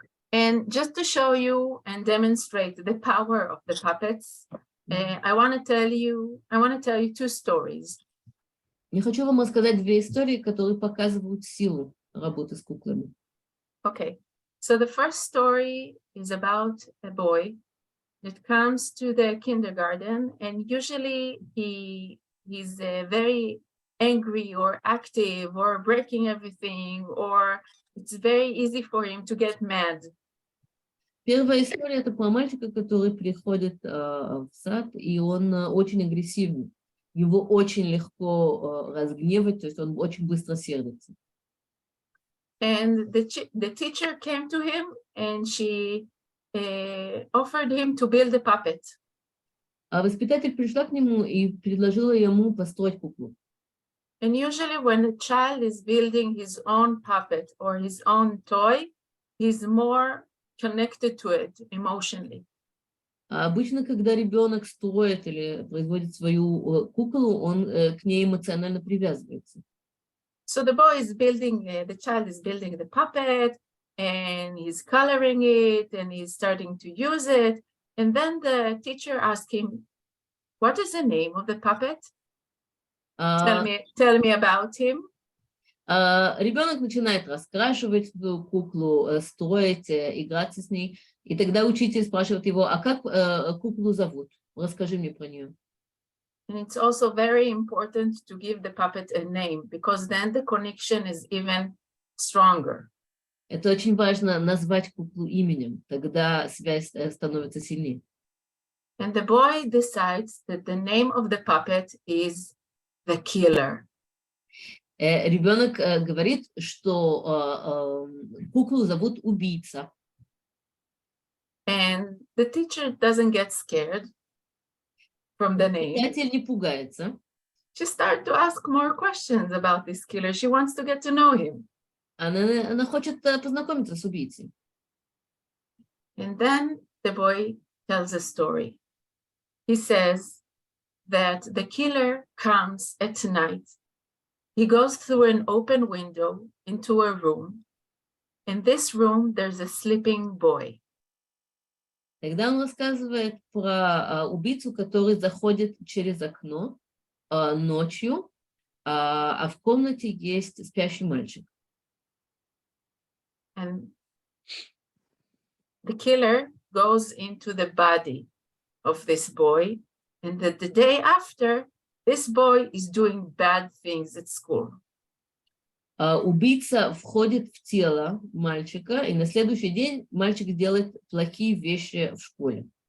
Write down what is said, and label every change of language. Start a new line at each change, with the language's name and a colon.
English: And just to show you and demonstrate the power of the puppets, I want to tell you two stories.
Russian: Я хочу вам рассказать две истории, которые показывают силу работы с куклами.
English: Okay, so the first story is about a boy that comes to the kindergarten, and usually he's very angry or active or breaking everything, or it's very easy for him to get mad.
Russian: Первая история — это про мальчика, который приходит в сад, и он очень агрессивный. Его очень легко разгневать, то есть он очень быстро сердится.
English: And the teacher came to him and she offered him to build a puppet.
Russian: А воспитатель пришла к нему и предложила ему построить куклу.
English: And usually when a child is building his own puppet or his own toy, he's more connected to it emotionally.
Russian: А обычно, когда ребенок строит или производит свою куклу, он к ней эмоционально привязывается.
English: So the child is building the puppet, and he's coloring it, and he's starting to use it. And then the teacher asked him, "What is the name of the puppet? Tell me about him."
Russian: Ребенок начинает раскрашивать свою куклу, строить, играться с ней. И тогда учитель спрашивает его: а как куклу зовут? Расскажи мне про нее.
English: And it's also very important to give the puppet a name, because then the connection is even stronger.
Russian: Это очень важно — назвать куклу именем, тогда связь становится сильнее.
English: And the boy decides that the name of the puppet is the killer.
Russian: Ребенок говорит, что куклу зовут убийца.
English: And the teacher doesn't get scared from the name.
Russian: Воспитатель не пугается.
English: She starts to ask more questions about this killer. She wants to get to know him.
Russian: Она хочет познакомиться с убийцей.
English: And then the boy tells a story. He says that the killer comes at night. He goes through an open window into a room. In this room, there's a sleeping boy.
Russian: Тогда он рассказывает про убийцу, который заходит через окно ночью, а в комнате есть спящий мальчик.
English: And the killer goes into the body of this boy, and that the day after, this boy is doing bad things at school.
Russian: Убийца входит в тело мальчика, и на следующий день мальчик делает плохие вещи в школе.